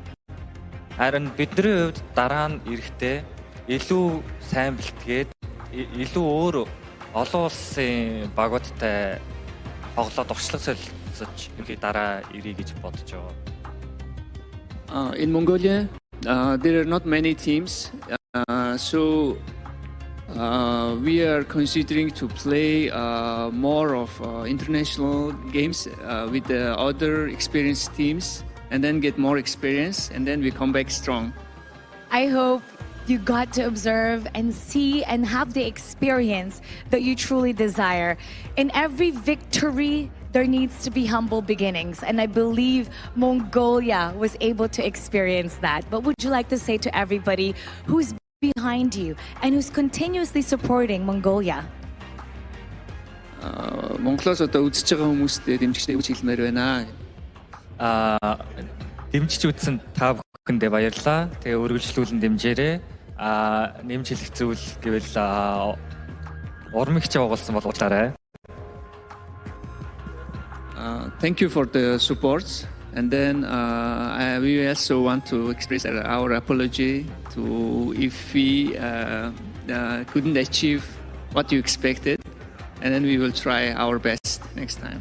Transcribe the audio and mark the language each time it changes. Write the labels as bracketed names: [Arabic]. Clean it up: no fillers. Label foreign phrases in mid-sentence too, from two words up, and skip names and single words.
[Mongolian] Харин бидний хувьд дараа нь ирэхдээ илүү сайн бэлтгээд илүү өөр олон улсын багуудтай тоглоод урьдчилан солилцож ингээ дараа ирье гэж бодож байгаа. [English] In Mongolia, there are not many teams, so we are considering to play more of international games with the other experienced teams, and then get more experience, and then we come back strong. I hope you got to observe and see and have the experience that you truly desire. In every victory, there needs to be humble beginnings, and I believe Mongolia was able to experience that. But would you like to say to everybody who's behind you and who's continuously supporting Mongolia? [Mongolian] Монголоос одоо үзэж байгаа хүмүүстээ дэмжигчтэй үгч хэлмээр байна. Дэмжиж үзсэн та бүхэндээ баярлалаа. Тэгээ үргэлжлүүлэн дэмжээрэй. Нэмж хэлэх зүйл гэвэл урмигч байгуулсан болуулаарай. [English] Thank you for the support. And then we also want to express our apology to if we couldn't achieve what you expected, and then we will try our best next time.